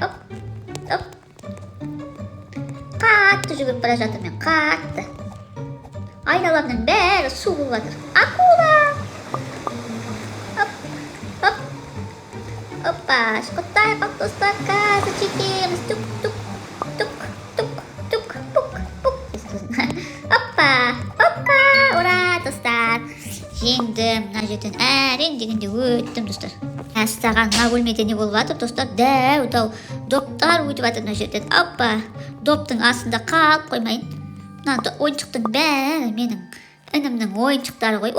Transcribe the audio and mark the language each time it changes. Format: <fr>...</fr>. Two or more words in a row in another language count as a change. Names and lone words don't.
<kk>Оп, оп. Қатты жүгіріп бара жатыр мен, қатты. Айналамның бәрі су болып жатыр. Акула! Оп, оп. Оппа, шықытайық, достар, қазір жетеміз. Тук, тук, тук, тук, тук, пук, пук. Оппа, оппа, ура, достар. Жеңдім, мына жерден әрең дегенде өттім, достар. Мәссаған, мына бөлмеде не болып жатыр, достар? Дәу доптар өтіп жатыр мына жерден. Оппа, доптың астында қалып қоймайын. Мына ойыншықтың бәрі менің інімнің ойыншықтары ғой.</kk>